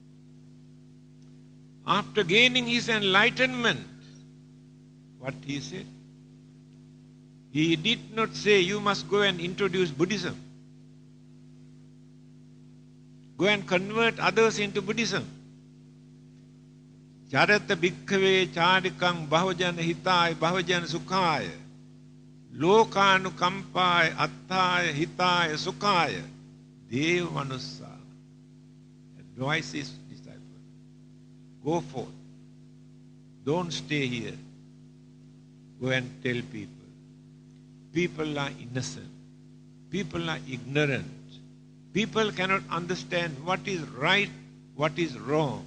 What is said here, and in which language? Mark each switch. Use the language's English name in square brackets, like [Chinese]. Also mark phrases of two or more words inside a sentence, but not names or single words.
[English] After gaining his enlightenment, what he said? He did not say, you must go and introduce Buddhism. Go and convert others into Buddhism. [Pali] Charata bhikkhave charikang bahojana hitaya bahojana sukhaya lokanu kampaya attaya hitaya sukhaya deva manussa. [English] Advise his disciples. Go forth. Don't stay here. Go and tell people. People are innocent. People are ignorant. People cannot understand what is right, what is wrong.